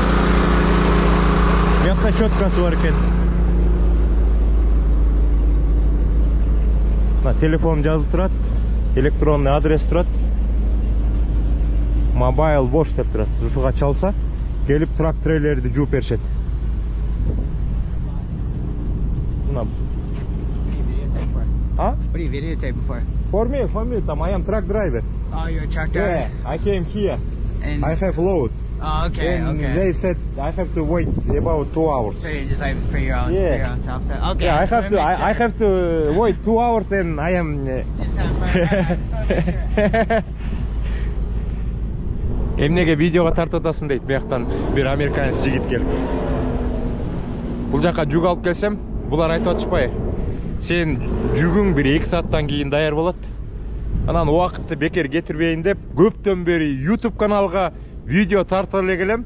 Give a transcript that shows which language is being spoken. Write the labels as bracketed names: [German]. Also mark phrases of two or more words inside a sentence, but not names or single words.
[Kyrgyz] Бuyakta щеткасы бар экен. Телефон жазып турат, [Russian] электронный адрес [Kyrgyz] турат, [English] mobile wash [Kyrgyz] деп турат. Ушуга чалса, келип трак-трейлерди жууп беришет. [English] What are you videotaping for? For me, I am truck driver. Oh, you're a truck driver? Yeah, I came here. And I have load. Oh, okay, and okay. They said I have to wait about 2 hours. So you're just like for your own, yeah. for your own self. So, okay. Yeah, I have to wait 2 hours and I am. Just have fun. I just want to make sure. [Kyrgyz] Эмнеге видеого тартып атасың дейт, бияктан бир американец жигит келип. Бул жакка жүк алып келсем, булар айтып атышпай. Сен жүгүң 1-2 сааттан кийин даяр болот. Анан убакытты бекер кетирбейин деп, көптөн бери YouTube каналга видео тартып эле келем.